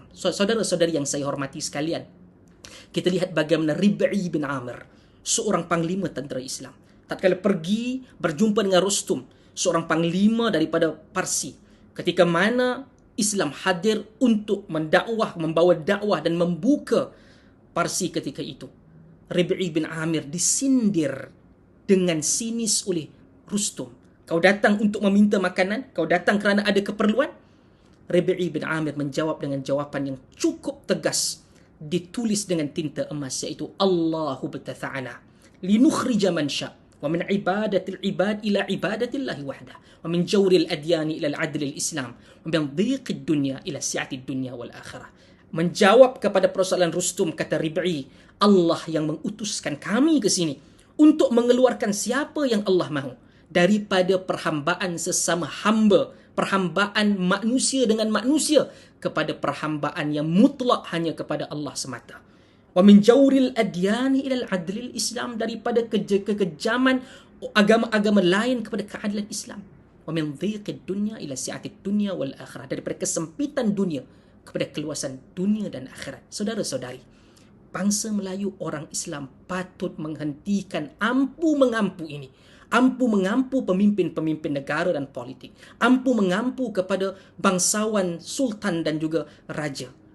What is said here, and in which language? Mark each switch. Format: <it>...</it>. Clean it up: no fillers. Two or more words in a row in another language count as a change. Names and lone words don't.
<ms>Saudara-saudari yang saya hormati sekalian, kita lihat bagaimana Rib'i bin Amir, seorang panglima tentera Islam, tatkala pergi berjumpa dengan Rustum, seorang panglima daripada Parsi, ketika mana Islam hadir untuk mendakwah, membawa dakwah dan membuka Parsi ketika itu, Rib'i bin Amir disindir dengan sinis oleh Rustum. Kau datang untuk meminta makanan? Kau datang kerana ada keperluan? Rib'i bin Amir menjawab dengan jawapan yang cukup tegas, ditulis dengan tinta emas, iaitu</ms> <ar>الله ابتعثنا لنخرج من شاء ومن عبادة العباد إلى عبادة الله وحده ومن جور الأديان إلى عدل الإسلام ومن ضيق الدنيا إلى سعة الدنيا والآخرة.</ar> <ms>Menjawab kepada persoalan Rustum, kata Rib'i, Allah yang mengutuskan kami ke sini untuk mengeluarkan siapa yang Allah mahu daripada perhambaan sesama hamba, perhambaan manusia dengan manusia, kepada perhambaan yang mutlak hanya kepada Allah semata.</ms> <ar>ومن جور الأديان إلى عدل الإسلام,</ar> <ms>daripada kekejaman agama-agama lain kepada keadilan Islam.</ms> <ar>ومن ضيق الدنيا إلى سعة الدنيا والآخرة,</ar> <ms>daripada kesempitan dunia kepada keluasan dunia dan akhirat. Saudara-saudari, bangsa Melayu, orang Islam patut menghentikan ampu mengampu ini. Ampu mengampu pemimpin-pemimpin negara dan politik. Ampu mengampu kepada bangsawan, sultan dan juga raja.</ms>